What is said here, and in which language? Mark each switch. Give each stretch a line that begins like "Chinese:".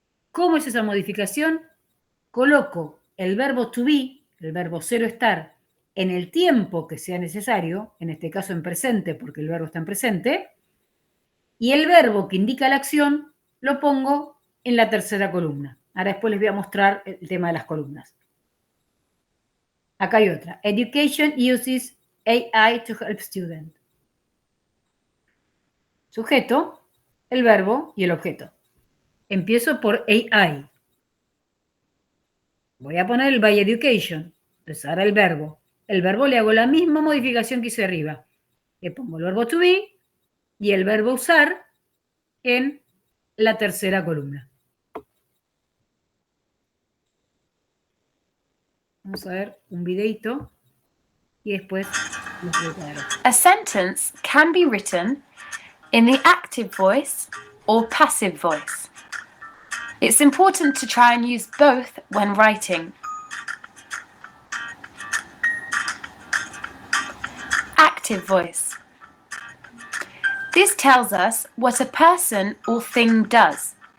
Spanish: ¿Cómo es esa modificación? Coloco el verbo to be, el verbo ser o estar, en el tiempo que sea necesario, en este caso en presente porque el verbo está en presente, y el verbo que indica la acción lo pongo en la tercera columna. Ahora después les voy a mostrar el tema de las columnas. Acá hay otra.
English: Education uses AI to help students.
Spanish: Sujeto, el verbo y el objeto. Empiezo por AI. Voy a poner el
English: by education.
Spanish: Entonces ahora el verbo. El verbo le hago la misma modificación que hice arriba. Le pongo el verbo to be y el verbo usar en la tercera columna. Vamos a ver un videito y después los preparo.
English: A sentence can be written in the active voice or passive voice. It's important to try and use both when writing. Active voice. This tells us what a person or thing does.